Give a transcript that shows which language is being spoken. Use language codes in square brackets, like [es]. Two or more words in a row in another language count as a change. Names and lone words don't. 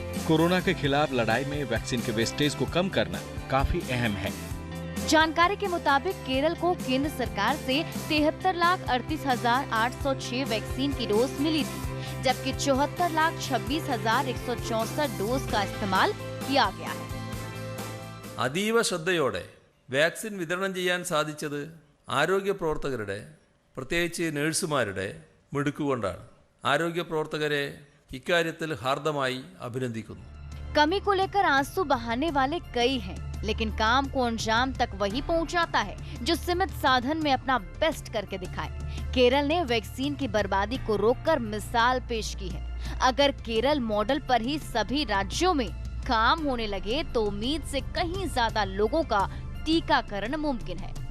[hi] कोरोना के खिलाफ लड़ाई में वैक्सीन के वेस्टेज को कम करना काफी अहम है। जानकारी के मुताबिक केरल को केंद्र सरकार से 73,38,806 वैक्सीन की डोज मिली थी, जबकि 74,26,164 डोज का इस्तेमाल किया गया है. [ml] അതീവ ശ്രദ്ധയോടെ വാക്സിൻ വിതരണം ചെയ്യാൻ സാധിച്ചത് ആരോഗ്യ പ്രവർത്തകരുടെ, പ്രത്യേകിച്ച് നഴ്സുമാരുടെ മിടുക്കുകൊണ്ടാണ്. ആരോഗ്യ പ്രവർത്തകരെ ഇക്കാര്യത്തിൽ ഹാർദമായി അഭിനന്ദിക്കുന്നു. [hi] कमी को लेकर आंसू बहाने वाले कई हैं, लेकिन काम को अंजाम तक वही पहुंचाता है जो सीमित साधन में अपना बेस्ट करके दिखाए. केरल ने वैक्सीन की बर्बादी को रोककर मिसाल पेश की है. अगर केरल मॉडल पर ही सभी राज्यों में काम होने लगे तो उम्मीद से कहीं ज्यादा लोगों का टीकाकरण मुमकिन है.